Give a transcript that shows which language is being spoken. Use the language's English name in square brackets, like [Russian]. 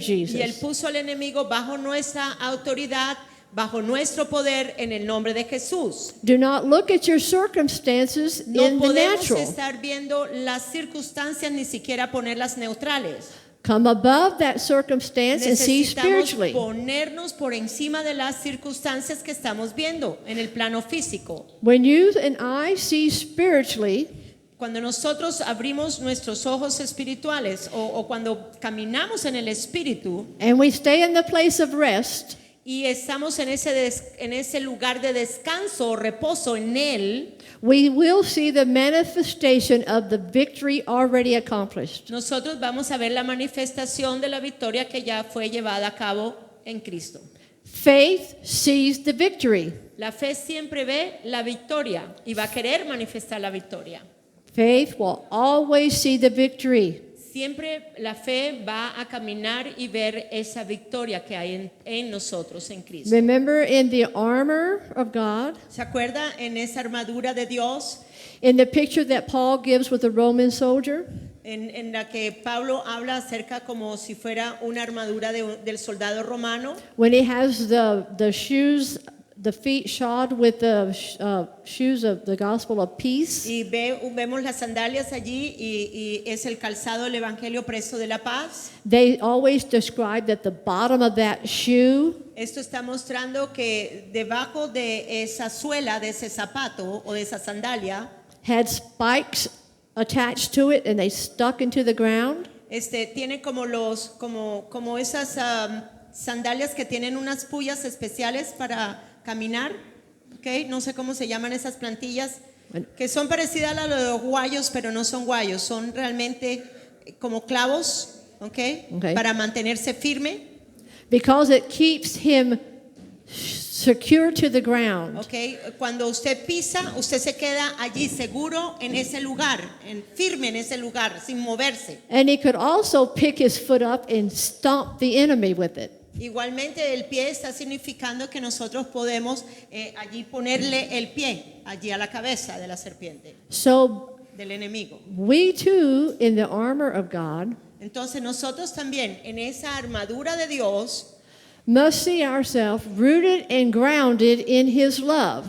[Spanish] y él [English] Jesus. [Spanish] puso al enemigo bajo nuestra autoridad, bajo nuestro poder en el nombre de Jesús. [English] Do not look at your circumstances [Spanish] No [English] in the [Spanish] podemos [English] natural. [Spanish] estar viendo las circunstancias ni siquiera ponerlas neutrales. [English] Come above that circumstance and see [Spanish] Necesitamos [English] spiritually. [Spanish] ponernos por encima de las circunstancias que estamos viendo en el plano físico. [English] When you and I see spiritually, [Spanish] Cuando nosotros abrimos nuestros ojos espirituales o cuando caminamos en el espíritu [English] and we stay in the place of rest, [Spanish] y estamos en ese lugar de descanso o reposo en él, [English] we will see the manifestation of the victory already accomplished. [Spanish] nosotros vamos a ver la manifestación de la victoria que ya fue llevada a cabo en Cristo. [English] Faith sees the victory. [Spanish] La fe siempre ve la victoria y va a querer manifestar la victoria. [English] Faith will always see the victory. [Spanish] Siempre la fe va a caminar y ver esa victoria que hay en nosotros, en Cristo. [English] Remember in the armor of God, [Spanish] ¿Se acuerda en esa armadura de Dios [English] in the picture that Paul gives with the Roman soldier? [Spanish] en la que Pablo habla acerca como si fuera una armadura del soldado romano? [English] When he has the shoes, the feet shod with the shoes of the gospel of peace. [Spanish] Y vemos las sandalias allí y es el calzado del Evangelio preso de la paz. [English] They always describe that the bottom of that shoe [Spanish] Esto está mostrando que debajo de esa suela, de ese zapato o de esa sandalia, [English] had spikes attached to it and they stuck into the ground. [Spanish] tiene como esas sandalias que tienen unas puyas especiales para caminar, ¿okay? No sé cómo se llaman esas plantillas, que son parecidas a los guayos, pero no son guayos, son realmente como clavos, ¿okay? [English] Okay. [Spanish] Para mantenerse firme, [English] Because it keeps him secure to the ground. [Spanish] ¿okay? Cuando usted pisa, usted se queda allí seguro en ese lugar, firme en ese lugar, sin moverse. [English] And he could also pick his foot up and stomp the enemy with it. [Spanish] Igualmente el pie está significando que nosotros podemos allí ponerle el pie, allí a la cabeza de la serpiente, [English] So [Spanish] del enemigo. [English] we too, in the armor of God, [Spanish] Entonces nosotros también en esa armadura de Dios [English] must see ourselves rooted and grounded in His love.